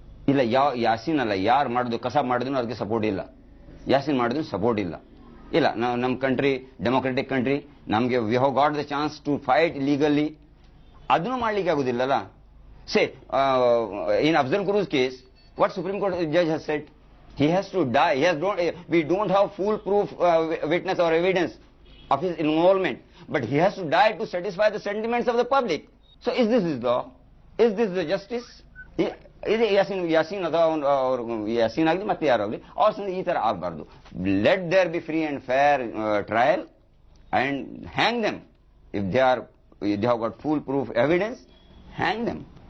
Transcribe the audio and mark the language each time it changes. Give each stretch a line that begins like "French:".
Kannada: ಇಲ್ಲ, ಯಾಸಿನ್ ಅಲ್ಲ, ಯಾರು ಮಾಡಿದ್ರು ಕಸ ಮಾಡಿದ್ರು ಅದಕ್ಕೆ ಸಪೋರ್ಟ್ ಇಲ್ಲ. ಯಾಸಿನ್ ಮಾಡಿದ್ರು ಸಪೋರ್ಟ್ ಇಲ್ಲ. ನಮ್ಮ
English: country democratic country,
Kannada: ನಮಗೆ
English: We have got the chance to fight legally.
Kannada: ಅದನ್ನು ಮಾಡ್ಲಿಕ್ಕೆ ಆಗುದಿಲ್ಲಲ್ಲ.
English: Say in Afzal Guru's case, what supreme court judge has said? He has to die. We don't have full proof witness or evidence of his involvement, but he has to die to satisfy the sentiments of the public. So is this law? Is this the justice?
Kannada: ಇದು ಯಾಸಿನ್ ಅಥವಾ ಯಾಸಿನ್ ಆಗಲಿ ಮತ್ತೆ ಯಾರಾಗಲಿ ಅವ್ರ ಈ ತರ ಆಗಬಾರ್ದು.
English: Let there be free and fair trial and hang them. If they have got full proof evidence, hang them.